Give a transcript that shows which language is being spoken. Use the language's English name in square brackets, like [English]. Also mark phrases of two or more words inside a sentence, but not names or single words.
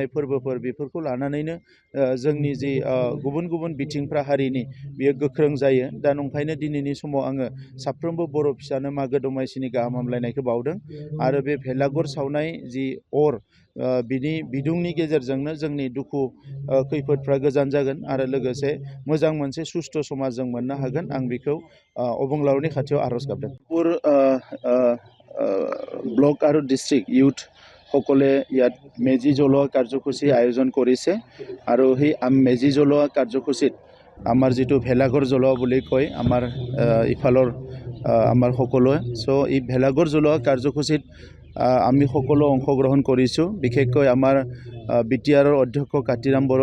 [Bodo] फोरबोफोर बेफोरखौ लानानैनो जोंनि जि गुबुन गुबुन बिथिंफ्रा हारिनि बियो गोख्रों जायो दा नंखायनो दिनैनि समाव आङो साफ्रोमबो बर' फिसानो मागो दमासिनि गाहाम हामलायनायखौ बावदों आरो बे भेलाघर सावनाय जि अर बिनि बिदुंनि गेजेरजोंनो जोंनि दुखु खैफोदफ्रा गोजान जागोन आरो लोगोसे मोजां मोनसे सुस्थ' समाज जों मोननो हागोन आं बेखौ अबंलावरिनि खाथियाव आर'ज गाबदों [Assamese] ব্লক আৰু ডিষ্ট্ৰিক্ট ইউথ সকলে ইয়াত মেজি জ্বলোৱা কাৰ্যসূচী আয়োজন কৰিছে আৰু সেই মেজি জ্বলোৱা কাৰ্যসূচীত আমাৰ যিটো ভেলাঘৰ জ্বলোৱা বুলি কয় আমাৰ ইফালৰ আমাৰ সকলোৱে এই ভেলাঘৰ জ্বলোৱা কাৰ্যসূচীত আমি সকলো অংশগ্ৰহণ কৰিছোঁ বিশেষকৈ আমাৰ বিটিআৰৰ অধ্যক্ষ কাতিৰাম বড়ো